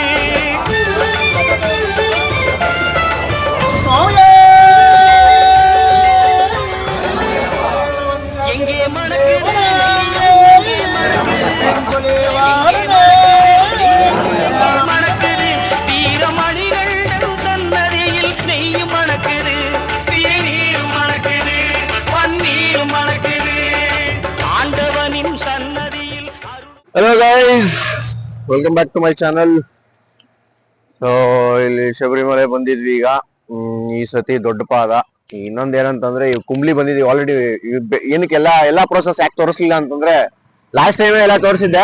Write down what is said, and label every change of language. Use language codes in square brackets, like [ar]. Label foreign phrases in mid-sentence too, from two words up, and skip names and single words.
[ta] எங்கே மணக்குது, மணக்குது வீரமணிகள் சன்னதியில் நெய் மணக்குது, திருநீர் மணக்குது, பன்னீர் மணக்குது ஆண்டவனின் சன்னதியில். [en] hello guys, welcome back to my channel. [kn] ಸೊ ಇಲ್ಲಿ ಶಬರಿಮಲೆ ಬಂದಿದ್ವಿ ಈಗ. ಈ ಸತಿ ದೊಡ್ಡ ಪಾದ. ಇನ್ನೊಂದ್ ಏನಂತಂದ್ರೆ ಈ ಕುಂಬ್ಳಿ ಬಂದಿದ್ವಿ ಆಲ್ರೆಡಿ. ಏನಕ್ಕೆ ಎಲ್ಲಾ ಪ್ರೋಸೆಸ್ ಯಾಕೆ ತೋರಿಸ್ಲಿಲ್ಲ ಅಂತಂದ್ರೆ [en] last time [kn] ಎಲ್ಲ ತೋರಿಸಿದ್ದೆ.